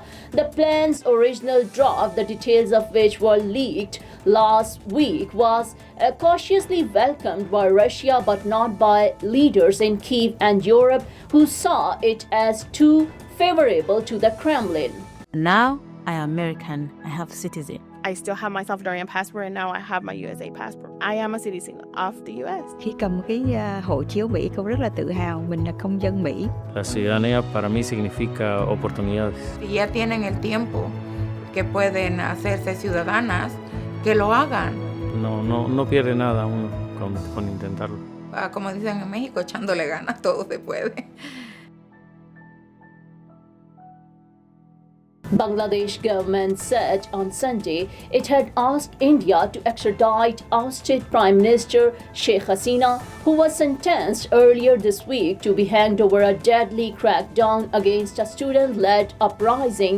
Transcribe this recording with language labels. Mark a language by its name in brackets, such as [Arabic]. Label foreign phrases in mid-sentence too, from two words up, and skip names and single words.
[English] The plan's original draft, the details of which were leaked last week, was cautiously welcomed by Russia but not by leaders in Kyiv and Europe, who saw it as too favorable to the Kremlin. Now I am American. I have citizen. I still have my Salvadorian passport and now I have my USA passport. I am a citizen of the US. [Vietnamese] Khi cầm cái hộ chiếu Mỹ, cô rất là tự hào mình là công dân Mỹ. [Spanish] La ciudadanía para mí significa oportunidades. Si ya tienen el tiempo que pueden hacerse ciudadanas, que lo hagan. No pierde nada uno con intentarlo. Como dicen en México, echándole ganas, todo se puede. [English] Bangladesh government said on Sunday it had asked India to extradite ousted Prime Minister Sheikh Hasina, who was sentenced earlier this week to be hanged over a deadly crackdown against a student-led uprising.